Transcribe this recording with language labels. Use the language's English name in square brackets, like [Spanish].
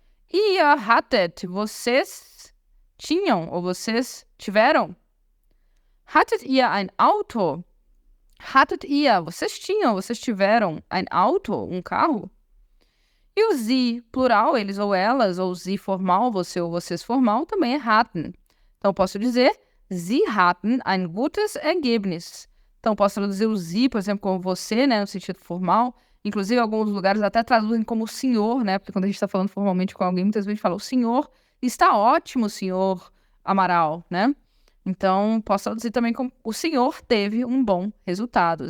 [German] Ihr hattet, [Portuguese] vocês tinham, ou vocês tiveram. [German] Hattet ihr ein Auto? Hattet ihr, [Portuguese] vocês tinham, vocês tiveram [German] ein Auto, [Portuguese] um carro? E o sie, plural, eles ou elas, ou sie formal, você ou vocês formal, também é hatten. Então, posso dizer, [German] sie hatten ein gutes Ergebnis. [Portuguese] Então, posso traduzir o sie, por exemplo, como você, né, no sentido formal. Inclusive, alguns lugares até traduzem como o senhor, né, porque quando a gente está falando formalmente com alguém, muitas vezes fala, o senhor está ótimo, senhor Amaral, né? Então, posso traduzir também como o senhor teve um bom resultado.